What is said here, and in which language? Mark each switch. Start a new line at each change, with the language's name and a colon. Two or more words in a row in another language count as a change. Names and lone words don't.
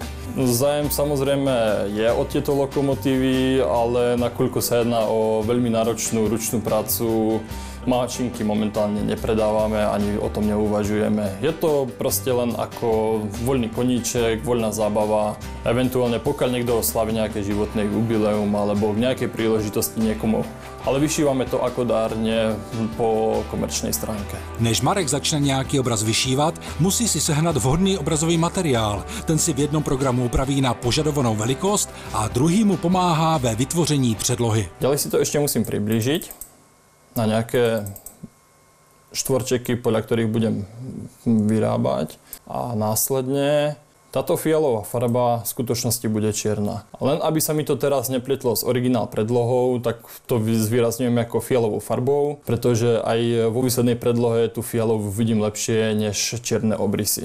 Slovak: Zájem samozrejme je o tieto lokomotívy, ale nakoľko sa jedná o veľmi náročnú ručnú prácu, máčinky momentálne nepredávame, ani o tom neuvažujeme. Je to proste len ako voľný koníček, voľná zábava. Eventuálne pokiaľ niekto oslaví nejaké životné jubileum alebo v nejakej príležitosti niekomu. Ale vyšívame to ako dárne po komerčnej stránke.
Czech: Než Marek začne nějaký obraz vyšívat, musí si sehnat vhodný obrazový materiál. Ten si v jednom programu upraví na požadovanou velikost a druhý mu pomáhá ve vytvoření předlohy.
Slovak: Ďalej si to ešte musím priblížiť na nejaké štvorčeky, podľa ktorých budem vyrábať. A následne táto fialová farba v skutočnosti bude čierna. Len aby sa mi to teraz nepletlo s originál predlohou, tak to zvýrazňujem ako fialovou farbou, pretože aj vo výslednej predlohe tú fialovú vidím lepšie než čierne obrysy.